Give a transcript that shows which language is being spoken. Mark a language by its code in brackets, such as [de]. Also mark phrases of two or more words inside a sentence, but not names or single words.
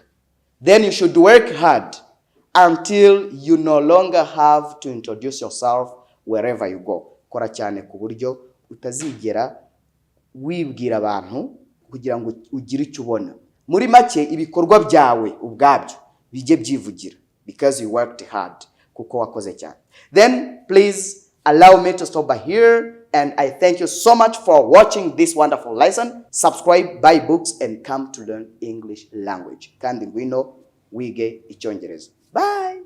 [en] Then you should work hard until you no longer have to introduce yourself wherever you go. [rw] Kora cyane ku buryo utazigera wibwira abantu kugira ngo ugire icyo ubona. Muri make ibikorwa byawe ubwabyo bijye byivugira [en] because you worked hard, [rw] kuko wakoze cyane. [en] Then please allow me to stop by here, and I thank you so much for watching this wonderful lesson. Subscribe, buy books, and come to learn English language. [rw] Kandi ngwino wige Icyongereza. [en] Bye.